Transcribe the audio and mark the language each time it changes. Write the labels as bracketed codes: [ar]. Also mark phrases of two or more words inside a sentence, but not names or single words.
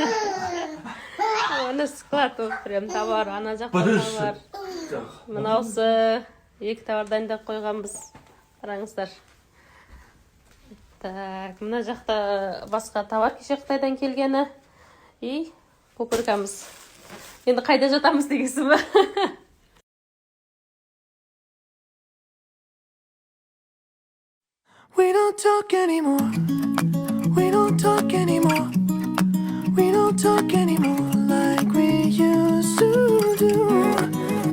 [kk] Ана склад болып [ru] прям товар, [kk] ана жақта товар. Мынаусы екі товар дайындап қойғанбыз. Қараңыздар. Так, мына жақта басқа товар кеше Қытайдан келгені. И пупыркамыз. Енді қайда жатамыз дегенсің бе? [en] we don't talk anymore. We don't talk anymore. We don't talk anymore like we used to do.